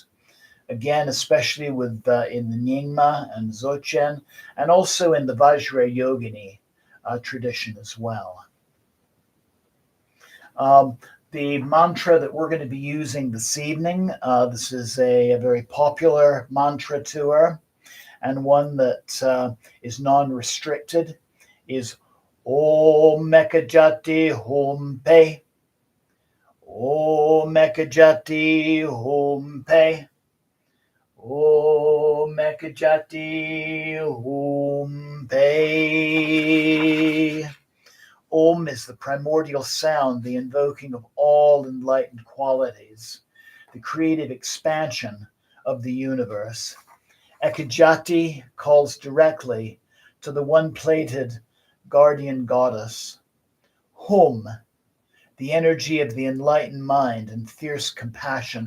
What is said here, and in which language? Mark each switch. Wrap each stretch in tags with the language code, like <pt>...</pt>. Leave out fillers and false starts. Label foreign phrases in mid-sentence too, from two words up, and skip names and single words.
<en>Again, especially with in the Nyingma and Dzogchen, and also in the Vajra Yogini tradition as well. The mantra that we're going to be using this evening, this is a very popular mantra to her, and one that is non-restricted, is</en> <sa>AUM Ekajati Hum Phat. AUM Ekajati Hum Phat. AUM Ekajati Hum Phat.</sa> <en>Om is the primordial sound, the invoking of all enlightened qualities, the creative expansion of the universe. Ekajati calls directly to the one-plated guardian goddess. Hum, the energy of the enlightened mind and fierce compassion.</en>